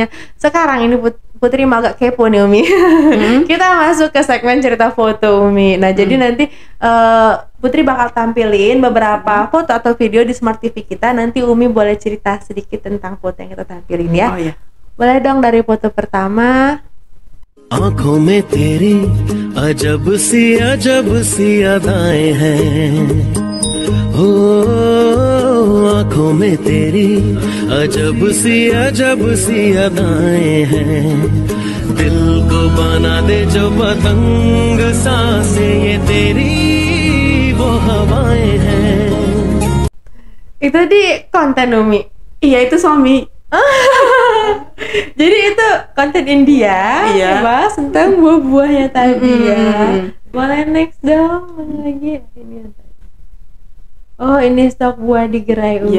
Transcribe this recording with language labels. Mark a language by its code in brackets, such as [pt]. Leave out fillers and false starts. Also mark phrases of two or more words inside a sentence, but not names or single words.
[id] Sekarang ini Putri mah agak kepo nih Umi. Kita masuk ke segmen cerita foto Umi. Nah, jadi nanti Putri bakal tampilin beberapa foto atau video di Smart TV kita. Nanti Umi boleh cerita sedikit tentang foto yang kita tampilin ya. Oh iya. Boleh dong dari foto pertama. [hi] आंखों में तेरी अजब सी अदाएं हैं हो आंखों में तेरी अजब सी अदाएं हैं दिल को बना दे जो पतंग सांसें ये तेरी वो हवाएं हैं. [id] Itu di konten Umi. Iya, itu suami. Jadi itu konten India, Iya. bahas tentang buah-buahnya tadi ya. Boleh next dong, mana lagi ini ada. Oh, ini stok buah di gerai Umi